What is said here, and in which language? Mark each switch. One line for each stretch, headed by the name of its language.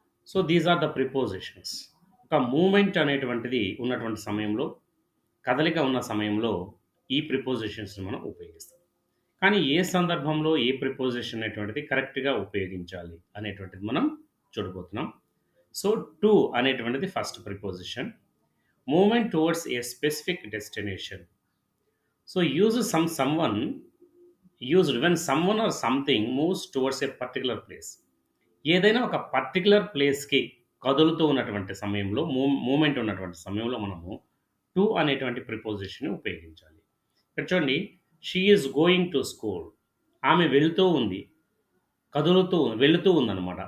English: So these are the prepositions.
Telugu: ఒక moment అనేటువంటిది ఉన్నటువంటి సమయంలో, కదలిక ఉన్న సమయంలో ఈ ప్రిపోజిషన్స్ మనం ఉపయోగిస్తాం. కానీ ఏ సందర్భంలో ఏ ప్రిపోజిషన్ అనేటువంటిది కరెక్ట్గా ఉపయోగించాలి అనేటువంటిది మనం చూడబోతున్నాం.
English: So to అనేటువంటిది first preposition. Moment towards a specific destination. So use someone used when someone or something moves towards a particular place.
Telugu: ఏదైనా ఒక పర్టికులర్ ప్లేస్కి కదులుతూ ఉన్నటువంటి సమయంలో, మూమెంట్ ఉన్నటువంటి సమయంలో మనము టు అనేటువంటి ప్రిపోజిషన్ ఉపయోగించాలి. ఇక్కడ చూడండి,
English: She is going to school.
Telugu: ఆమె వెళుతూ ఉంది, వెళుతూ ఉందన్నమాట.